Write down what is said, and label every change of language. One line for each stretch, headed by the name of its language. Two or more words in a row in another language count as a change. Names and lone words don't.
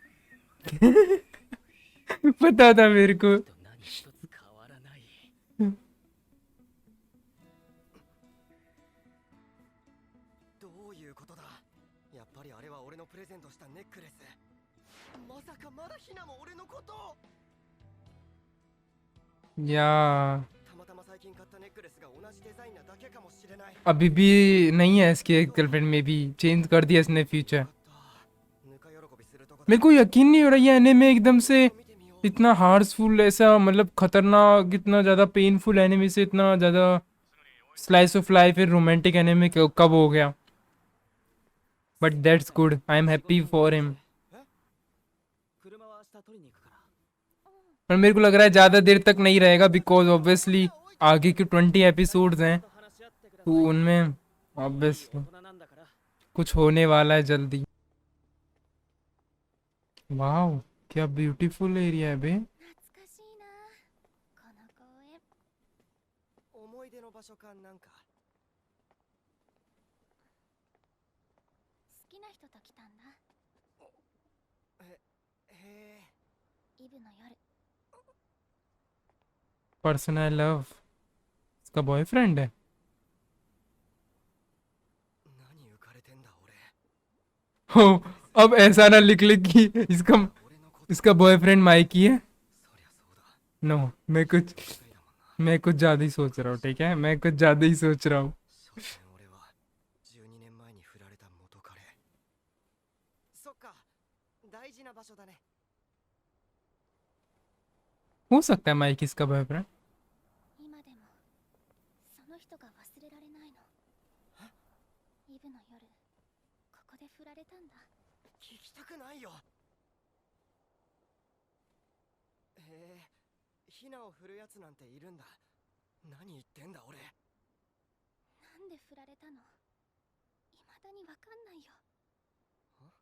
Hindi: पता था मेरे को।
Japanese: どういうことだ。やっぱりあれは俺のプレゼントしたネックレス。まさかまだヒナも俺のことを。
Hindi: या
Japanese: たまたま最近買ったネックレスが同じデザインなだけかもしれない。
Hindi: अभी भी नहीं है इसके गर्लफ्रेंड में भी, चेंज कर दिया इसने फ्यूचर। मेरे को यकीन नहीं हो रहा ये एनिमे एकदम से इतना हार्सफुल, ऐसा मतलब खतरनाक, इतना ज़्यादा
English: painful anime
Hindi: से इतना ज़्यादा
English: slice of life
Hindi: फिर
English: romantic anime
Hindi: कब हो गया।
English: But that's good, I am happy for him.
Hindi: पर मेरे को लग रहा है ज़्यादा देर तक नहीं रहेगा, बिकॉज ऑब्वियसली आगे के 20 एपिसोड्स हैं तो उनमें ऑब्वियसली कुछ होने वाला है जल्दी। वाह क्या
English: beautiful area
Hindi: है बे।
Japanese: 懐かしいな、この公園。思い出の場所かなんか。好きな人と来たんだ。へえ。
English: person I love,
Hindi: इसका बॉयफ्रेंड है।
Japanese: 何浮かれてんだ俺。
Hindi: हो, अब ऐसा ना लिख ले कि इसका बॉयफ्रेंड माइकी है।
Japanese: そりゃそうだ。
Hindi: नो, मैं कुछ ज्यादा ही सोच रहा हूँ, ठीक है, मैं कुछ ज्यादा ही सोच रहा हूँ।
Japanese: 所詮俺は12年前に振られた元彼。そっか、大事な場所だね。
Hindi: हो सकता है माइकी इसका बॉयफ्रेंड।
Japanese: 今でもその人が忘れられないの。イブの夜、ここで振られたんだ。聞きたくないよ。へえ、ヒナを振るやつなんているんだ。何言ってんだ俺。未だにわかんないよ。教えてよ、